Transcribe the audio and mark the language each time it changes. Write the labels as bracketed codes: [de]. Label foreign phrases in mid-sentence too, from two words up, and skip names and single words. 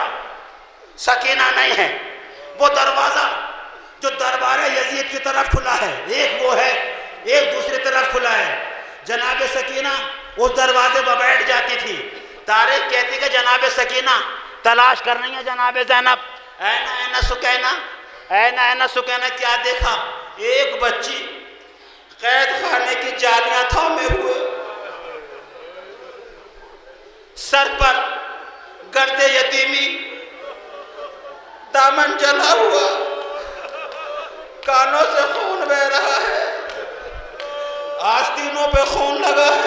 [ur] سکینہ نہیں ہے. وہ دروازہ جو دربار یزید کی طرف کھلا ہے، ایک وہ ہے، ایک دوسری طرف کھلا ہے. جناب سکینہ اس دروازے پر بیٹھ جاتی تھی. تاریخ کہتی کہ جناب سکینہ تلاش کر رہی ہیں جناب زینب. اینا اینا سکینہ، اینا اینا سکینہ. کیا دیکھا؟ ایک بچی قید خانے کی جالیاں تھامے ہوئے، سر پر گرد یتیمی، دامن جلا ہوا، کانوں سے خون بہ رہا ہے، آستینوں پہ خون لگا ہے.